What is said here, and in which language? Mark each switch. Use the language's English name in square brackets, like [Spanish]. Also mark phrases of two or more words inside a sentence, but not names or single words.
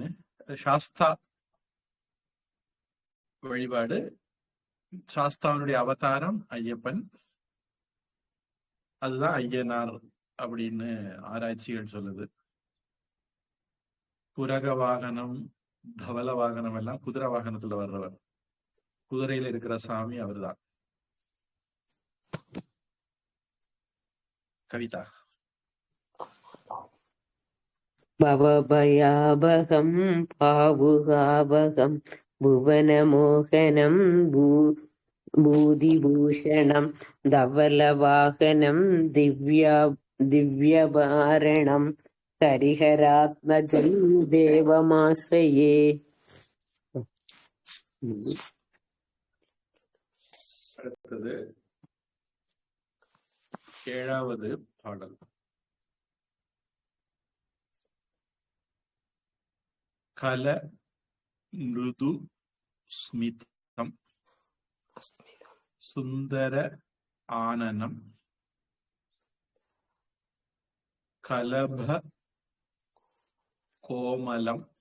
[Tamil] சாஸ்தா வழிபாடு, சாஸ்தாவனுடைய அவதாரம் ஐயப்பன், அதுதான் ஐயனார் அப்படின்னு ஆராய்ச்சிகள் சொல்லுது. புரக வாகனம், தவல வாகனம் எல்லாம் குதிரை வாகனத்துல வர்றவர். குதிரையில இருக்கிற சாமி அவர்தான். கவிதா [Sanskrit] भवभयाभगं भावुकावगं भुवनमोहनं भूतिभूषणं धवलवाहनं दिव्यवारणं हरिहरात्मजं देवमाश्रये [Tamil] அடுத்தது 7வது பாடல். [Sanskrit] कल मृदु स्मितं सुन्दर आननं कलभ कोमलं.